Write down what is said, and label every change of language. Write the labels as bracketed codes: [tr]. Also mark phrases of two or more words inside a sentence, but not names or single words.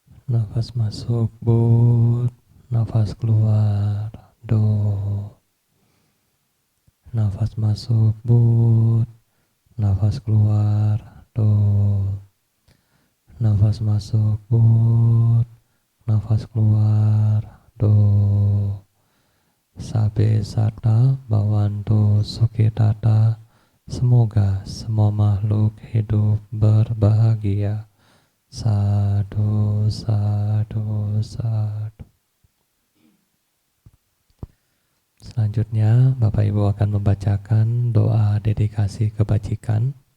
[id] Nafas masuk but, nafas keluar do. Nafas masuk but, nafas keluar do. Nafas masuk but, nafas keluar do. [pi] Sabe sata bhavantu sukhitata. [id] Semoga semua makhluk hidup berbahagia. [pi] Sadu, sadu, sadu. [id] Selanjutnya Bapak Ibu akan membacakan doa dedikasi kebajikan.